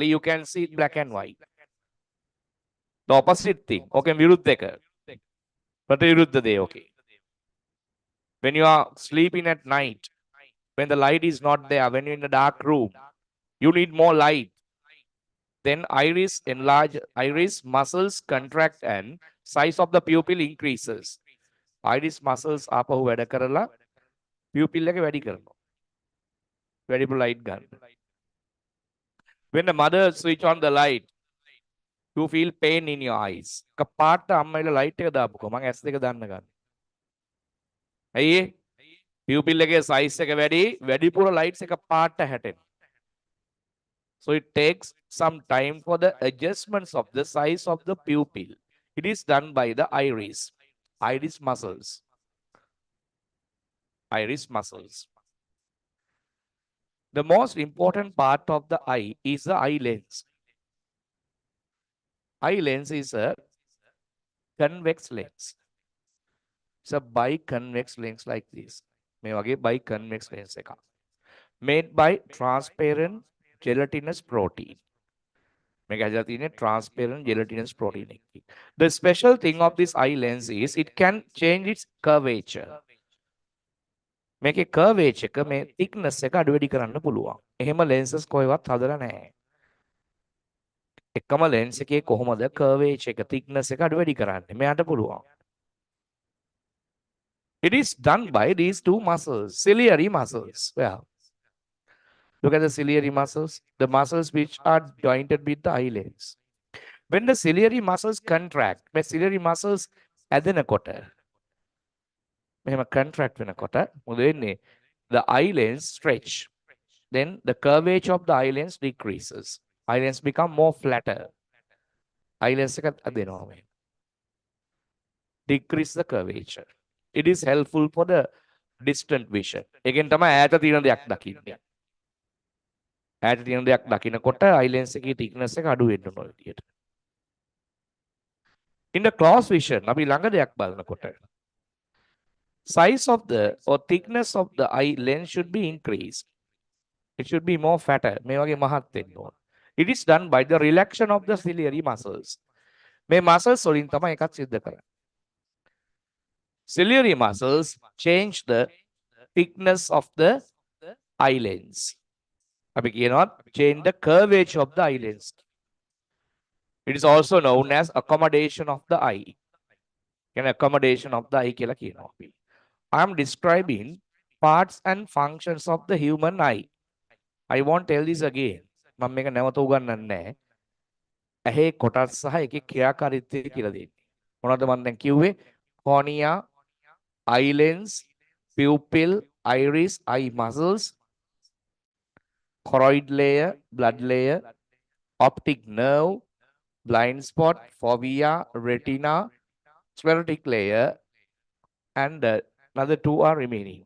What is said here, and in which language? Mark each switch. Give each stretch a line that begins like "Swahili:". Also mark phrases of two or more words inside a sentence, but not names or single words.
English: You can see it black and white. The opposite thing. Okay,
Sinhala: විරුද්ධ එක. ප්‍රතිවිරුද්ධ දේ.
English: Okay. When you are sleeping at night, when the light is not there, when you're in a dark room, you need more light. Then iris enlarge, iris muscles contract and size of the pupil increases. Iris muscles
Sinhala: ආපහු වැඩ කරලා pupil එක වැඩි කරනවා. වැඩිපුර light ගන්න.
English: When the mother switch on the light, you feel pain in your eyes.
Sinhala: කපාට අම්මයිලා light එක දාපුවා මම S2 දාන්න ගන්න. ඇයි pupil එකේ size එක වැඩිපුර lights එක පාට හැටෙනවා.
English: So it takes some time for the adjustments of the size of the pupil. It is done by the iris muscles. Iris muscles. The most important part of the eye is the eye lens. Eye lens is a convex lens. It's a biconvex lens like this.
Sinhala: මේ වගේ
English: biconvex lens
Sinhala: එකක්.
English: Made by transparent gelatinous protein.
Sinhala: මේක ඇදලා තියෙන්නේ
English: transparent gelatinous protein
Sinhala: එකකින්.
English: The special thing of this eye lens is it can change its curvature.
Sinhala: මේකේ curvature එක මේ thickness එක අඩු වැඩි කරන්න පුළුවන්. එහෙම lenses කොහෙවත් හදලා නැහැ. එකම lens එකේ කොහොමද curvature එක thickness එක අඩු වැඩි කරන්නේ? මෙයාට පුළුවන්.
English: It is done by these two muscles, ciliary muscles. Well, look at the ciliary muscles, the muscles which are jointed with the eye lens. When the ciliary muscles contract, the ciliary muscles
Sinhala: ඇදෙනකොට මෙහෙම contract වෙනකොට මොකද වෙන්නේ?
English: The eye lens stretch. Then the curvature of the eye lens decreases. Eye lens become more flatter. Eye lens
Sinhala: එක ඇදෙනවා මේ.
English: Decrease the curvature. It is helpful for the distant vision.
Sinhala: එකෙන් තමයි ඈත තියෙන දෙයක් දකින්නේ. ඈත තියෙන දෙයක් දකිනකොට
English: eye lens
Sinhala: එකේ thickness එක අඩු වෙන්න ඕන විදියට.
English: In the close vision,
Sinhala: අපි ළඟ දෙයක් බලනකොට
English: size of the or thickness of the eye lens should be increased. It should be more fatter.
Sinhala: මේ වගේ මහත් වෙන්න ඕන.
English: It is done by the relaxation of the ciliary muscles.
Sinhala: මේ muscles වලින් තමයි එකක් සිද්ධ කරන්නේ.
English: Ciliary muscles change the thickness of the eye lens.
Sinhala: අපි කියනවා
English: change the curvature of the eye lens. It is also known as accommodation of the eye. Can accommodation of the eye
Sinhala: කියලා කියනවා අපි.
English: I'm describing parts and functions of the human eye. I won't tell this again.
Sinhala: මම මේක නැවත උගන්වන්නේ නැහැ. ඇහි කොටස් සහ ඒකේ ක්‍රියාකාරීත්වය කියලා දෙන්නේ. මොනවද මම දැන් කිව්වේ?
English: cornea, eye lens, pupil, iris, eye muscles, choroid layer, blood layer, optic nerve, blind spot, fovea, retina, sclerotic layer, and another two are remaining.